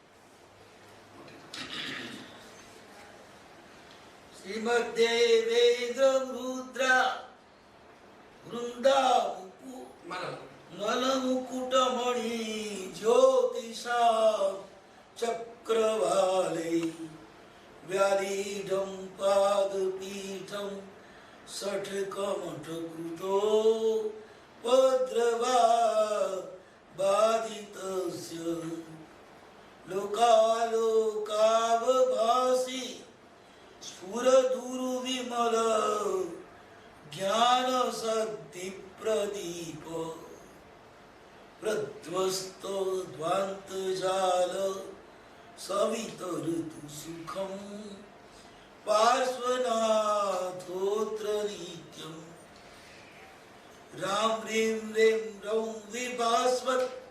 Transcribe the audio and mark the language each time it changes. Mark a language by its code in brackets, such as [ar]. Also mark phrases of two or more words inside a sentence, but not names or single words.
[sa] શ્રીમદ્દે વેદ રુદ્રા વૃંદા મલ મુકુટ મણિ જ્યોતિષા ચક્રવાલે व्यालीढं पादपीठं षट्कमठकृतो उपद्रवा बाधितस्य लोकालोकावभासि स्फुरदुर्विमल ज्ञानशक्तिप्रदीप प्रध्वस्तध्वान्तजाल सवितरतु सुखं पार्श्वनाथोऽत्र नित्यम् राम ह्रीं ह्रीं रौं विभास्वत्